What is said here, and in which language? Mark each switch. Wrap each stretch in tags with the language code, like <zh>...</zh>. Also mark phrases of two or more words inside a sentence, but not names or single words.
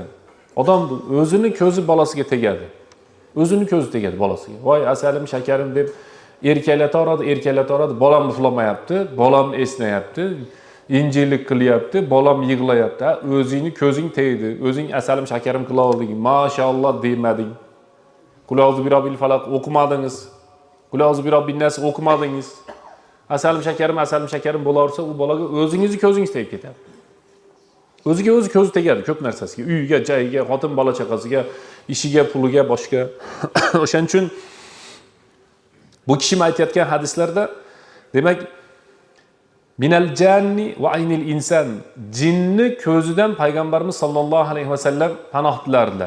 <uz>Odam o'zini ko'zi bolasiga tegadi. O'zini ko'zi tegadi bolasiga. Voy asalim, shakarim deb erkalatoradi, bolam uxlamayapti, bolam esnayapti, injilik qilyapti, bolam yig'layapti. O'zingni ko'zing tegdi, o'zing asalim, shakarim qila olding, mashalloh demading.</uz> <ar>قل أعوذ برب الفلق o'qimadingiz. قل أعوذ برب الناس o'qimadingiz.</ar> <uz>Asalim shakarim bo'larsa, u bolaga o'zingizni ko'zingiz tegib ketadi. O'ziga o'zi ko'zi tegadi ko'p narsasiga, uyiga, joyiga, xotin bola chaqasiga, ishiga, puliga, boshqa. O'shaning uchun bu kishi aytayotgan hadislarda demak</uz> <ar>من الجان وعين الإنسان,</ar> <uz>jinni ko'zidan payg'ambarimiz</uz> <ar>صلى الله عليه وسلم</ar> <uz>panoh tilardilar.</uz>